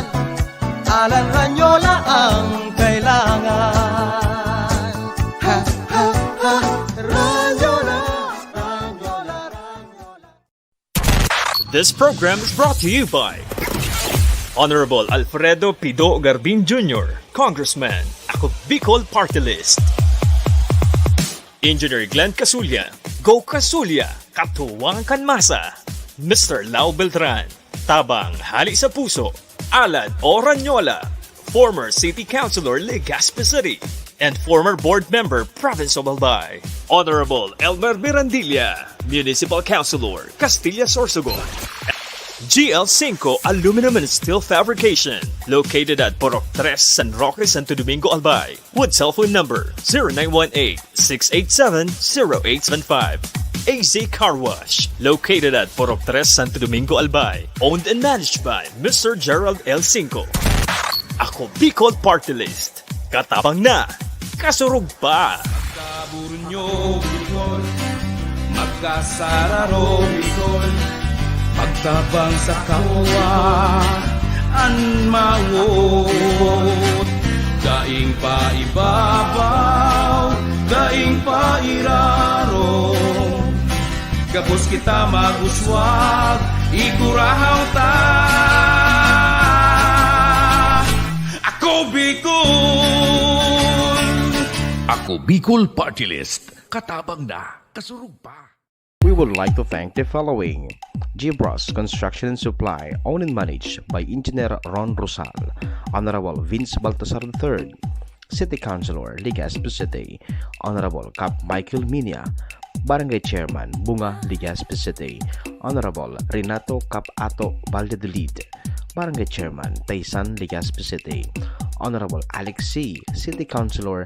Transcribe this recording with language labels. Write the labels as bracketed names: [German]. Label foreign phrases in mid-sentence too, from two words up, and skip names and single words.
[Bikol] Alan Ranyola ang kailangan. Ha, ha, ha, Ranyola, Ranyola, Ranyola. [English] This program is brought to you by Honorable Alfredo Pido Garbin Jr., Congressman, Ako Bicol Party List. Engineer Glenn Casulia, Go Casulia, Katuwang Kanmasa. Mr. Lau Beltran, Tabang Hali sa Puso. Alad Oranyola, former City Councilor Legazpi City, and former board member Province of Albay. Honorable Elmer Mirandilla, Municipal Councilor, Castilla Sorsogon. GL5 Aluminum and Steel Fabrication, located at Porok 3, San Roque, Santo Domingo, Albay, with cell phone number 0918-687-0875. AZ Car Wash, located at Porok 3, Santo Domingo, Albay, owned and managed by Mr. Gerald L. Cinco. [Bikol] Ako Bicol Party List, katabang na, kasurog pa. Magkaburunyo Bicol, magkasararo Bicol, magtabang sa kawa an mawot. Daing pa ibabaw, daing pa irarong, gabos kita maguswag, igurahaw ta. Ako Bicol! Ako Bicol Party List. Katabang na, kasurug pa. [English] We would like to thank the following: Gibros Construction and Supply, owned and managed by Engineer Ron Rosal, Honorable Vince Baltasar III, City Councilor Legazpi City, Honorable Cap Michael Minia, Barangay Chairman Bunga Legazpi City, Honorable Renato Cap Ato Valladolid, Barangay Chairman Taysan Legazpi City, Honorable Alex C., City Councilor